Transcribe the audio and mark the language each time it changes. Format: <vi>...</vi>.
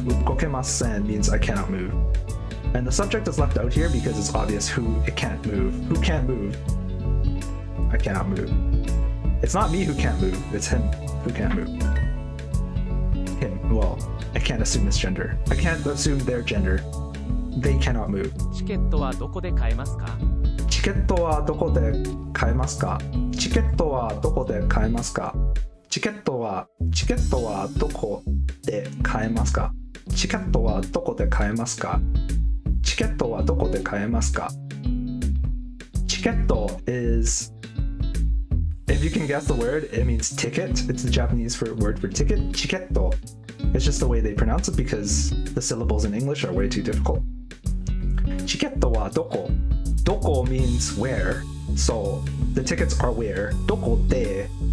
<en>Ukokemasen means I cannot move. And the subject is left out here because it's obvious who it can't move. Who can't move? I cannot move. It's not me who can't move. It's him who can't move. Him. Well, I can't assume his gender. I can't assume their gender. They cannot move.</en> <ja>チケットはどこで買えますか？チケットはどこで買えますか？チケットはどこで買えますか？チケットはどこで買えますか？チケットはどこで買えますか？チケットはどこで買えますか？</ja> <en>チケット is, if you can guess the word, it means ticket. It's the Japanese word for ticket. Chiketto. It's just the way they pronounce it because the syllables in English are way too difficult. Chiketto wa doko. Doko means where. So the tickets are where. Doko de.</en>